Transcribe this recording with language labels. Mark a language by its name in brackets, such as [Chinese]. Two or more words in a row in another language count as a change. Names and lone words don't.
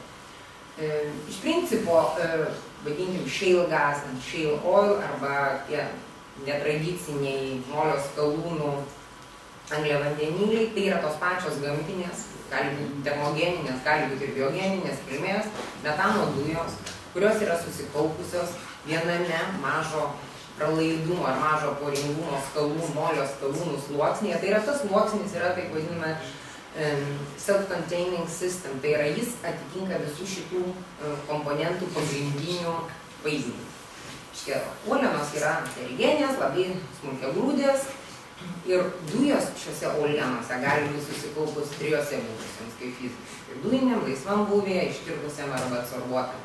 [Lithuanian] Iš principo, vadinkim, [English] shale gas, shale oil [Lithuanian] arba tie netradiciniai molio skalūnų angliavandeniliai, tai yra tos pačios gamtinės, gali būti termogeninės, gali būti ir biogeninės kilmės, metano dujos, kurios yra susikaupusios viename mažo pralaidumo ar mažo poringumo skalūnų, molio skalūnų sluoksnėje. Tai yra tas sluoksnis, yra taip vadinama [English] self-containing system, [Lithuanian] tai yra jis atitinka visų šitų komponentų pagrindinių vaizdinių. Šitie uolienos yra terigenės, labai smulkiagrūdės ir dujos šiuose uolienose gali būti susikaupus 3 būdusiems, kaip fiziškai dujiniam, laisvam būvėje, ištirpusiam arba absorbuotam.